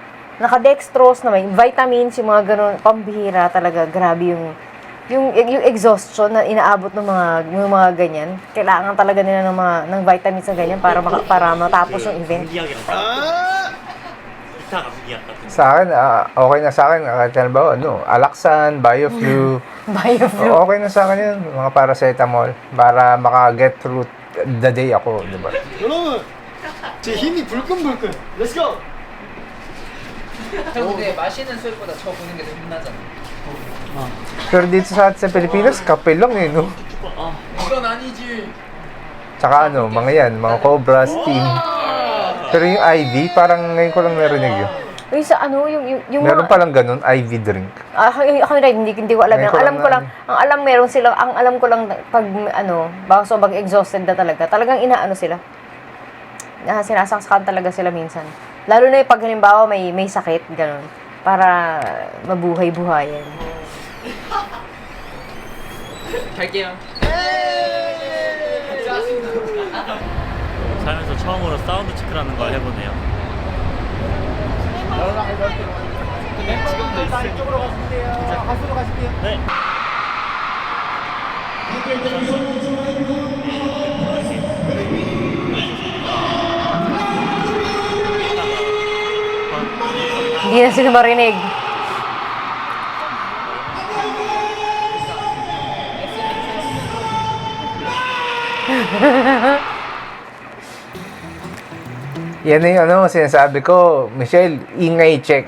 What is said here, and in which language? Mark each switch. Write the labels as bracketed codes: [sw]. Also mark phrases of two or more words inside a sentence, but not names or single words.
[tl] Naka-dextrose na may vitamins, yung mga ganun, pambihira talaga, grabe yung yung exhaustion na inaabot ng mga ganyan, kailangan talaga nila ng vitamins na ganyan para matapos yung event. Sa akin, okay na sa akin. Kahit halimbawa, Alaxan, Bioflu. Bioflu. Okay na sa akin yun. Mga paracetamol. Para maka- [en] get through the day [tl] ako, di ba? [ko] 여러분, 제 힘이 불끈불끈. [en] Let's go. [ko] 형 근데 마시는 수액보다 저 보는 게 더 힘나잖아. [tl] Pero dito sa Pilipinas, kape lang eh, no? [ko] 이건 아니지. [tl] Tsaka mga yan, mga Cobra, Steam. Pero yung IV, parang ngayon ko lang narinig yun. Yung sa yung Meron palang ganun, IV drink. Ako rin, hindi ko alam. Ngayon ko Alam ko lang lang, ang alam ko lang pag baka sobrang exhausted na talagang inaano sila. Sinasaksakan talaga sila minsan. Lalo na yung pag halimbawa may sakit, gano'n. Para mabuhay-buhayan. [ko] 갈게요. 살면서 처음으로 사운드 체크라는 걸 해보네요. 네. [tl] Hindi na sila marinig. Yan na yung sinasabi ko, Michelle, ingay check.